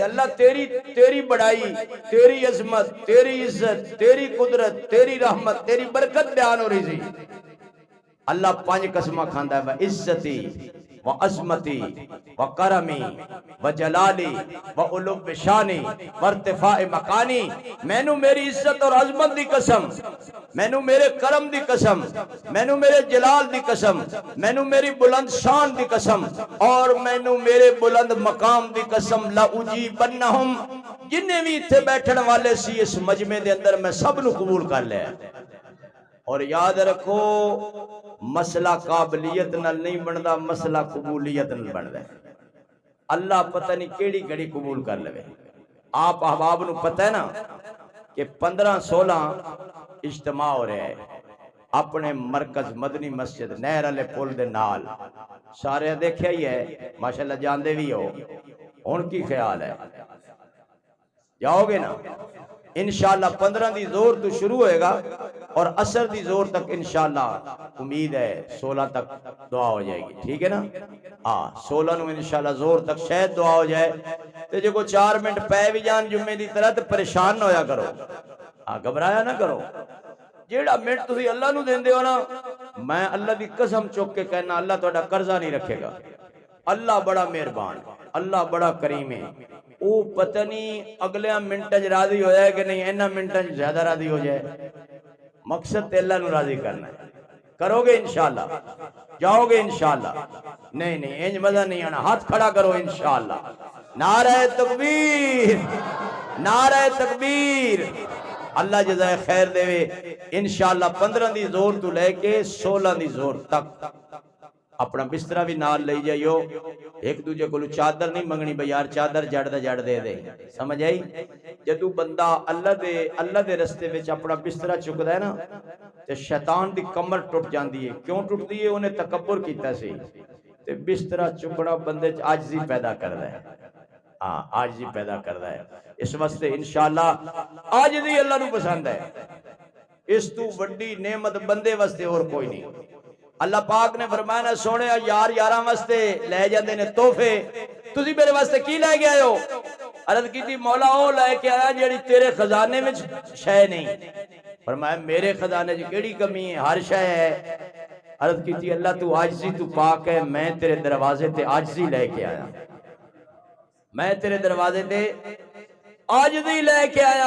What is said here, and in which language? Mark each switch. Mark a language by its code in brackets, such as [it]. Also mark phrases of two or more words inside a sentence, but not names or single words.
[ur] اللہ تیری بڑائی، تیری عظمت، تیری عزت، تیری قدرت، تیری رحمت، تیری برکت بیان ہو رہی تھی۔ [pa] اللہ 5 قسمہ کھاندا ہے، [ar] وعزتی وعظمتی وکرمی وجلالی وعلو شانی وارتفاع مکانی۔ [pa] مینوں میری عزت اور عظمت دی قسم، مینوں میرے کرم دی قسم، مینوں میرے جلال دی قسم، مینوں میری بلند شان دی قسم، اور مینوں میرے بلند مقام دی قسم، لأجیبنہم، جنہیں بھی اتھے بیٹھن والے سی اس مجمع دے اندر میں سب نو قبول کر لے۔ اور یاد رکھو مسئلہ قابلیت نال نہیں بندا، مسئلہ قبولیت نال بندا ہے۔ اللہ پتہ نہیں کیڑی گھڑی قبول کر لے۔ آپ احباب نو پتہ ہے نا کہ 15-16 اجتماع ہو رہے ہیں اپنے مرکز مدنی مسجد نہر والے پل دے نال، سارے دیکھیا ہی ہے ماشاءاللہ جاندے بھی ہو، ہن کی خیال ہے؟ جاؤ گے نا؟ انشاءاللہ 15 دی زور تو شروع ہوئے گا اور عصر دی زور تک انشاءاللہ امید ہے 16 تک دعا ہو جائے گی، ٹھیک ہے نا؟ 16 نو انشاءاللہ زور تک شاید دعا ہو جائے۔ تے جو کو 4 منٹ پے بھی جان جمعے دی طرح تے پریشان نہ ہویا کرو، گھبرایا نہ کرو۔ جیڑا منٹ تسی اللہ نو دیندے ہو نا، میں اللہ دی قسم چوک کے کہنا اللہ تہاڈا قرضہ نہیں رکھے گا۔ اللہ بڑا مہربان، اللہ بڑا کریم ہے۔ او پتہ نہیں اگلے منٹاں راضی ہو جائے کہ نہیں، انہاں منٹاں زیادہ راضی ہو جائے۔ مقصد تے اللہ نو راضی کرنا ہے۔ کرو گے انشاءاللہ؟ جاؤ گے انشاءاللہ؟ نہیں انج مزہ نہیں آنا، ہاتھ کھڑا کرو انشاءاللہ۔ نعرہ تکبیر، نعرہ تکبیر۔ اللہ جزائے خیر دے انشاءاللہ 15 دی زور تو لے کے 16 دی زور تک اپنا بسترہ بھی نال لئی جائیو۔ ایک دوجہ کو چادر نہیں منگنی بھئی یار چادر جڑ دے دے، سمجھ آئی؟ جدو بندہ اللہ دے رستے وچ اپنا بسترہ چکدا ہے نا تے شیطان دی کمر ٹوٹ جاندی ہے۔ کیوں ٹوٹدی ہے؟ انہیں تکبر کیتا سی تے بسترہ چکنا بندے عاجزی پیدا کردا ہے۔ عاجزی پیدا کردا ہے۔ اس واسطے انشاءاللہ عاجزی اللہ نو پسند ہے۔ اس تو بڑی نعمت بندے واسطے اور کوئی نہیں۔ اللہ پاک نے فرمایا نا سونے یار یاراں واسطے لے جاندے نے تحفے، تسی میرے واسطے کی لے گئے ہو؟ عرض کی تھی مولا او لے کے آیا جیڑی تیرے خزانے میں شے نہیں۔ فرمایا میرے خزانے میں کیڑی کمی ہے؟ ہر شے ہے۔ عرض کی تھی اللہ تو عاجزی تو پاک ہے، میں تیرے دروازے تے عاجزی لے کے آیا، میں تیرے دروازے تے عاجزی لے کے آیا۔